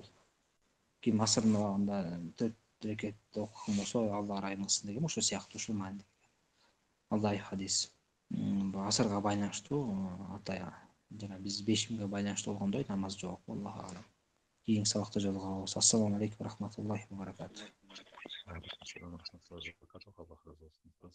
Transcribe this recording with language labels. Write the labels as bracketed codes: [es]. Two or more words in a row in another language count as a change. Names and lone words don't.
[ky] Ким асыр намазында 4 рекат окуган болсо, Алла ырайымын деген ошол сыяктуу ушул мааниде. Ал дайыф хадис. Асырга байланыштуу атая жана биз бешимге байланыштуу болгондой намаз жок. [ar] الله أعلم. [ky] Кийинки сабакта жолугабыз. [ar] السلام عليكم ورحمة الله وبركاته. عليكم السلام ورحمة الله وبركاته. [ky] Аллах разы болсун.